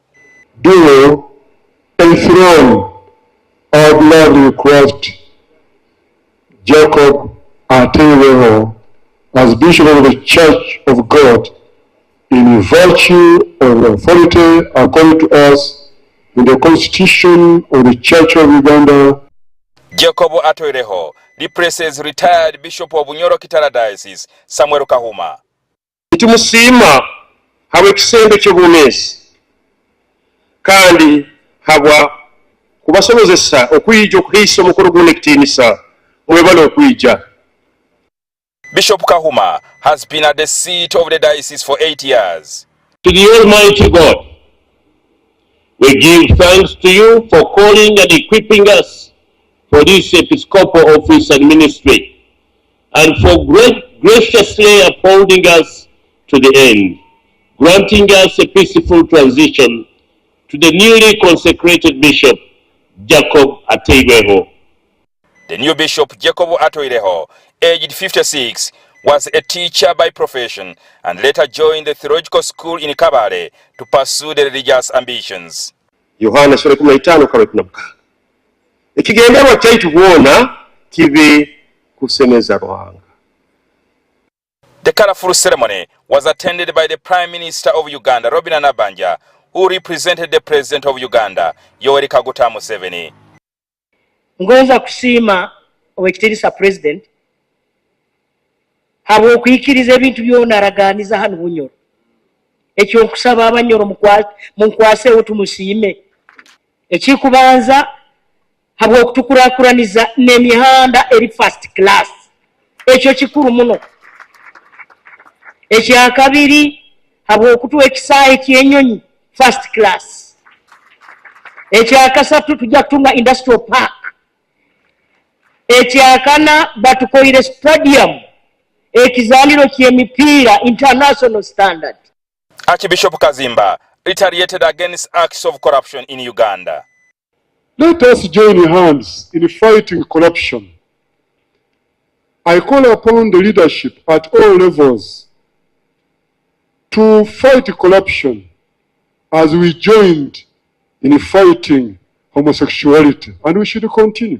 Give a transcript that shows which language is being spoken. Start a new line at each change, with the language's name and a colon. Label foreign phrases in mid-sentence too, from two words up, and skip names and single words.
English: Do enthrone our beloved Christ Jacob Atwerihereho as Bishop of the Church of God in virtue of the authority according to us in the Constitution of the Church of Uganda. Jacob Atwerihereho replaces retired Bishop of Bunyoro Kitara Diocese, Samuel Kahuma.
Nyoro: Tumusiima habwa ekisembe ky'obuleesi kandi habwa kubasobozesa okuyija okuhiisa omukolo guno ekitiinisa mwebale okuyija.
English: Bishop Kahuma has been at the seat of the diocese for 8 years. To the Almighty God, we give thanks to you for calling and equipping us for this episcopal office and ministry, and for graciously upholding us to the end, granting us a peaceful transition to the newly consecrated Bishop, Jacob Atwerihereho. The new Bishop Jacob Atwerihereho, aged 56, was a teacher by profession and later joined the theological school in Kabale to pursue the religious ambitions.
Nyoro: Yohana 15:16. Ekigenderwa kyaitu bwona kibe kusemeza Rwanda.
English: The colorful ceremony was attended by the Prime Minister of Uganda, Robin Nabanja, who represented the President of Uganda, Yoweri Kaguta Museveni.
Nyoro: Ngoza kusiima owekitiibwa President habwa okuyikiriza ebintu byona araganiza hano Bunyoro. Ekyo nkusaba Abanyoro munkwaseewo tumusiime. Ekikubanza habwa okutukurakuraniza n'emihanda eri
English: first class.
Nyoro: Ekyo kikuru muno. Ekyakabiri habwa okutuwa ekisaawe ky'ennyonyi
English: first class.
Nyoro: Ekyakasatu tujja kutunga
English: industrial park.
Nyoro: Ekyakana batukoire stadium ekizaliro ky'emipiira
English: international standard. Archbishop Kazimba retaliated against acts of corruption in Uganda. Let us join hands in fighting corruption. I call upon the leadership at all levels to fight corruption as we joined in fighting homosexuality, and we should continue.